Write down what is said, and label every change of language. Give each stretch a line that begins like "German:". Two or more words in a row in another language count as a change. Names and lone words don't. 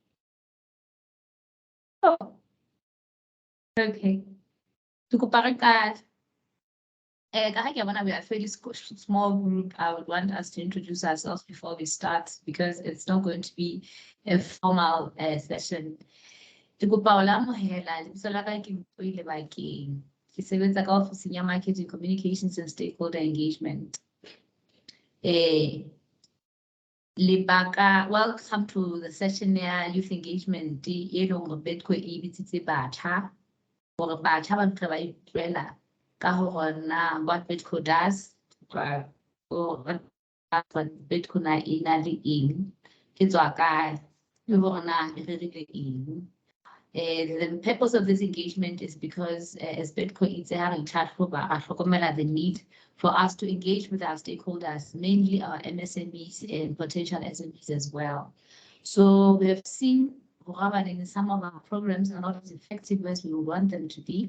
English: Oh, okay. To go back, guys. We are a fairly small group. I would want us to introduce ourselves before we start because it's not going to be a formal session.
Southern Sotho: Ke kopa ho lamohela lebitso la ka ke Mpoile Bakeng. Ke sebetsa ka ofising ya
English: marketing, communications and stakeholder engagement.
Southern Sotho: Lebaka,
English: welcome to the session
Southern Sotho: ya
English: youth engagement
Southern Sotho: e leng hore BEDCO e bitsitse batjha hore batjha ba tle ba itlwela ka hore na
English: what BEDCO does, or what BEDCO
Southern Sotho: na ina le eng, ke tswa kae, le hore na e rerile eng.
English: The purpose of this engagement is because as BEDCO the need for us to engage with our stakeholders, mainly our MSMEs and potential SMEs as well. So we have seen some of our programs are not as effective as we would want them to be.